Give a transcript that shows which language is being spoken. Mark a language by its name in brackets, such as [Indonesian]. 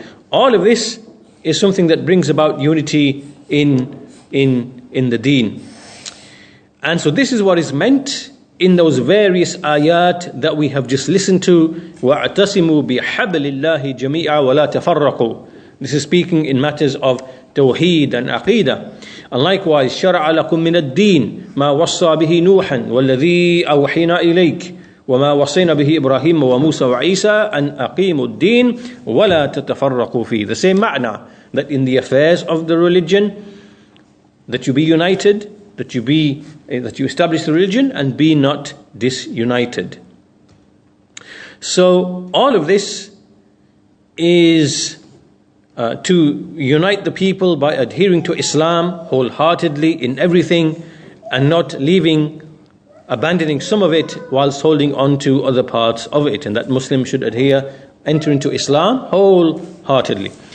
[English] All of this is something that brings about unity in the deen. And so this is what is meant in those various ayat that we have just listened to. [Arabic] وَاعْتَصِمُوا بِحَبْلِ اللَّهِ جَمِيعًا وَلَا تَفَرَّقُوا. [English] This is speaking in matters of Tawheed and Aqeedah. And likewise, [Arabic] شَرَعَ لَكُم مِّنَ الدِّينِ مَا وَصَّى بِهِ نُوحًا وَالَّذِي أَوْحَيْنَا إِلَيْكَ وَمَا وَصَّيْنَا بِهِ إِبْرَاهِيمَ وَمُوسَى وَعِيسَى أَنْ أَقِيمُوا الدِّينَ وَلَا تَتَفَرَّقُوا فِيهِ. [English] The same ma'na, that in the affairs of the religion, that you be united, that you establish the religion and be not disunited. So all of this is to unite the people by adhering to Islam wholeheartedly in everything, and not abandoning some of it whilst holding on to other parts of it, and that Muslims should enter into Islam wholeheartedly.